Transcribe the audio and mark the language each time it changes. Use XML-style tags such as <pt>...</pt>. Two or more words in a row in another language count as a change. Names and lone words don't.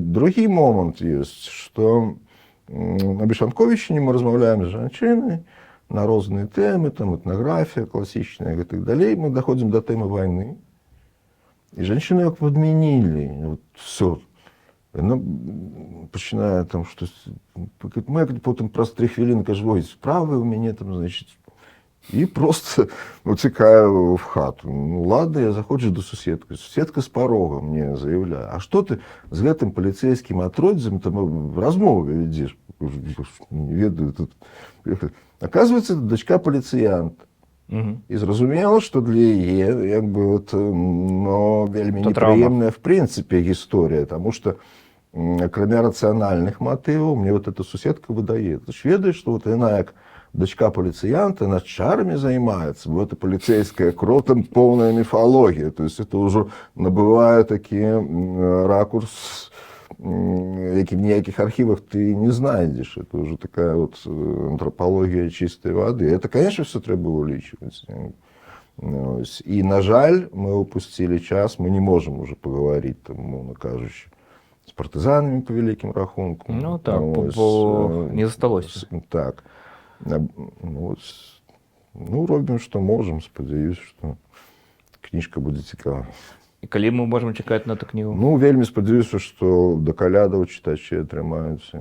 <be>Другі момант ёсць, што на Бешанковічыне мы размаўляем з жанчынай на розныя тэмы, там этнаграфія класічная і так далей. Мы даходзім да тэмы вайны. І жанчыны як падмянілі.</be> <ru>Вот, всё.</ru> <be>Яна пачынае там штось... Мы потым праз 3 хвіліны кажу, ой, справы ў мяне там, значит... І просто уцікае в хату. Ну, ладно, я заходжу до суседкі. Суседка з парога мне заявляе, а што ты з гэтым паліцэйскім атроддзем там размову вядзеш? Не ведаю. Тут... Оказывается, дачка паліцыянта. І зразумела, што для яе вот, ну, вельмі непрыемная в прынцыпе гісторыя, таму што акрамя рацыянальных матываў мне вот эта суседка выдае. Ты ж ведаеш, што вот яна як дочка паліцыянта,</be> <ru>она чарами занимается, бо это полицейская кровь, там полная мифология. То есть это уже набывает такие ракурс,</ru> <be>які в ніяких архивах ты не знайдешь.</be> <ru>Это уже такая вот антропология чистой воды. Это, конечно, все треба увеличивать. И,</ru> <be>на жаль,</be> <ru>мы упустили час, мы не можем уже поговорить, там,</ru> <be>мовно кажучи,</be> <ru>с партизанами по великим рахункам.</ru> <be>Ну так, бо не засталось. Так. Ну, робім, што можам, спадзяюсь, што кніжка будзе цікава. І калі мы можам чакаць на эту кнігу? Ну, вельмі спадзяюся, што да калядаў чытачы атрымаюцца.</be>